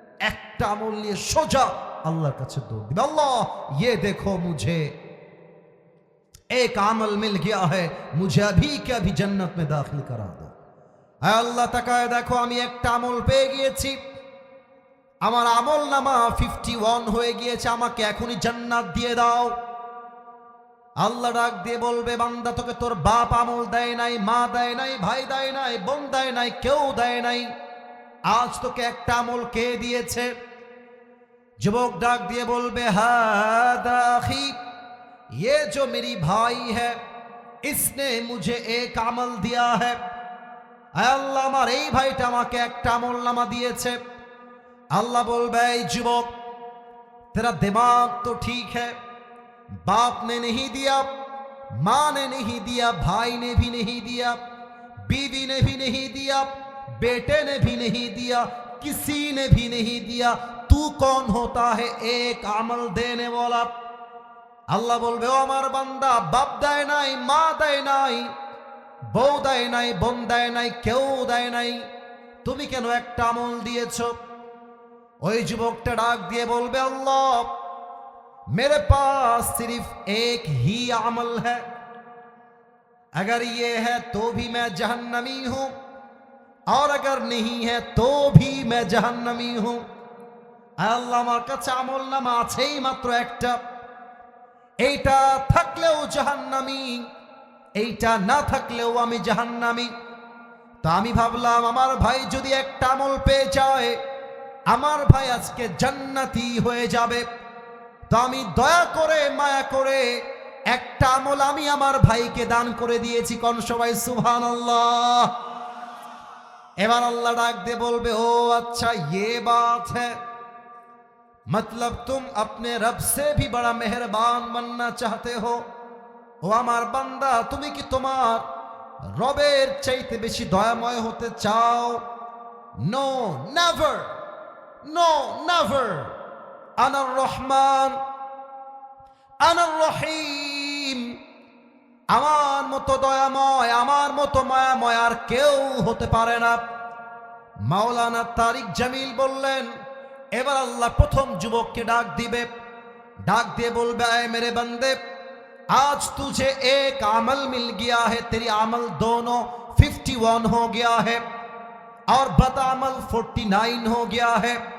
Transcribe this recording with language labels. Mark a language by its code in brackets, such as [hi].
[bn] একটা আমল নিয়ে সোজা আল্লাহর কাছে দৌড় দিবে, আল্লাহ [hi] ये देखो मुझे एक अमल मिल गया है, मुझे अभी के अभी जन्नत में दाखिल करा दो। [bn] আল্লাহ তাকায় দেখো, আমি একটা আমল পেয়ে গিয়েছি, আমার আমল নামা 51 হয়ে গিয়েছে, আমাকে এখনই জান্নাত দিয়ে দাও। আল্লাহ ডাক দিয়ে বলবে, বান্দা তোকে তোর বাপ আমল দেয় নাই, মা দেয় নাই, ভাই দেয় নাই, বোন দেয় নাই, কেউ দেয় নাই, আজ তোকে একটা আমল কে দিয়েছে। যুবক ডাক দিয়ে বলবে, [ar] হাদা আখি, [hi] ये जो मेरी भाई है इसने मुझे एक আমল दिया है। [bn] আল্লাহ আমার এই ভাইটা আমাকে একটা আমল নামা দিয়েছে। আল্লাহ বলবে, এই যুবক [hi] तेरा दिमाग तो ठीक है, बाप ने नहीं दिया, माँ ने नहीं दिया, भाई ने भी नहीं दिया, बीवी ने भी नहीं दिया, बेटे ने भी नहीं दिया, किसी ने भी नहीं दिया, तू कौन होता है एक अमल देने वाला। [bn] আল্লাহ বলবে, ও আমার বান্দা, বাপ দেয় নাই, মা দেয় নাই, বউ দেয় নাই, বোন দেয় নাই, কেউ দেয় নাই, তুমি কেন একটা আমল দিয়েছো? ওই যুবকটা ডাক দিয়ে বলবে, আল্লাহ [hi] मेरे पास सिर्फ एक ही अमल है, अगर ये है तो भी मैं जहन्नमी हूं, और अगर नहीं है तो भी मैं जहन्नमी हूं। [bn] আল্লাহ আমার কাছে আমল নামা আছেই মাত্র একটা, এইটা থাকলেও জাহান্নামী, এইটা না থাকলেও আমি জাহান্নামী। তো আমি ভাবলাম আমার ভাই যদি একটা আমল পেয়ে যায়, আমার ভাই আজকে জান্নাতি হয়ে যাবে। তো আমি দয়া করে মায়া করে একটা আমল আমি আমার ভাইকে দান করে দিয়েছি। কোন সবাই সুবহানাল্লাহ। এবার আল্লাহ ডাক দিয়ে বলবে, ও আচ্ছা [hi] ये बात है, मतलब तुम अपने रब से भी बड़ा मेहरबान बनना चाहते हो। [bn] ও আমার বান্দা, তুমি কি তোমার রবের চাইতে বেশি দয়াময় হতে চাও? [en] No never, no never. [ar] আনার রহমান, আনার রহিম, [bn] আমার মতো দয়াময়, আমার মতো মায়াময় আর কেউ হতে পারে না। মাওলানা তারিক জামিল বললেন, এবার আল্লাহ প্রথম যুবককে ডাক দিবে, ডাক দিয়ে বলবে, [hi] আয় মেরে বন্দে, आज तुझे एक अमल मिल गया है, तेरी अमल दोनों 51 हो गया है और बदअमल 49 हो गया है।